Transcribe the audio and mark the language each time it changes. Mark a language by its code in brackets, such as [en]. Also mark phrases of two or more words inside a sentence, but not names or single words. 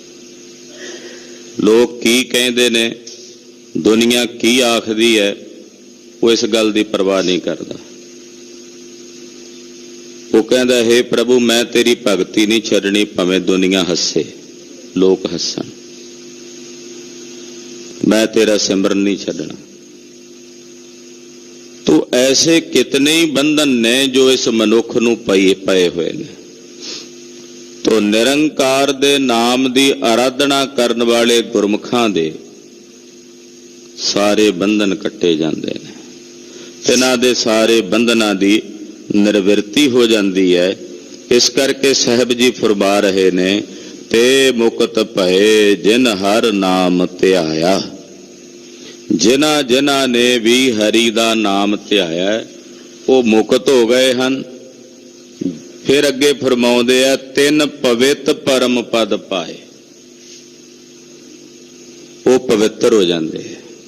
[pa] ਲੋਕ ਕੀ ਕਹਿੰਦੇ ਨੇ, ਦੁਨੀਆ ਕੀ ਆਖਦੀ ਹੈ, ਉਹ ਇਸ ਗੱਲ ਦੀ ਪਰਵਾਹ ਨਹੀਂ ਕਰਦਾ। ਉਹ ਕਹਿੰਦਾ, ਹੇ ਪ੍ਰਭੂ, ਮੈਂ ਤੇਰੀ ਭਗਤੀ ਨਹੀਂ ਛੱਡਣੀ, ਭਾਵੇਂ ਦੁਨੀਆ ਹੱਸੇ, ਲੋਕ ਹੱਸਣ, ਮੈਂ ਤੇਰਾ ਸਿਮਰਨ ਨਹੀਂ ਛੜਨਾ। ਤੋ ਐਸੇ ਕਿਤਨੇ ਹੀ ਬੰਧਨ ਨੇ ਜੋ ਇਸ ਮਨੁਖ ਨੂੰ ਪਏ ਹੁਏ ਨੇ। ਤੋ ਨਿਰੰਕਾਰ ਦੇ ਨਾਮ ਦੀ ਆਰਾਧਨਾ ਕਰਨ ਵਾਲੇ ਗੁਰਮੁਖਾਂ ਦੇ ਸਾਰੇ ਬੰਧਨ ਕੱਟੇ ਜਾਂਦੇ ਨੇ, ਤਿਨ੍ਹਾਂ ਦੇ ਸਾਰੇ ਬੰਧਨਾਂ ਦੀ ਨਿਰਵਿਰਤੀ [hi] हो जाती है। [pa] ਇਸ ਕਰਕੇ ਸਾਹਿਬ ਜੀ ਫ਼ਰਮਾ ਰਹੇ ਨੇ, ਤੇ ਮੁਕਤ ਭਏ ਜਿਨ ਹਰ ਨਾਮ ਧਿਆਇਆ। ਜਿਨ੍ਹਾਂ ਜਿਨ੍ਹਾਂ ਨੇ ਭੀ ਹਰਿ ਦਾ ਨਾਮ ਧਿਆਇਆ [hi] वो मुक्त हो गए हैं। [pa] ਫਿਰ ਅੱਗੇ ਫ਼ਰਮਾਉਂਦੇ ਆ, ਤਿਨ ਪਵਿੱਤਰ ਪਰਮ ਪਦ ਪਾਏ, [hi] वो पवित्र हो जाते हैं।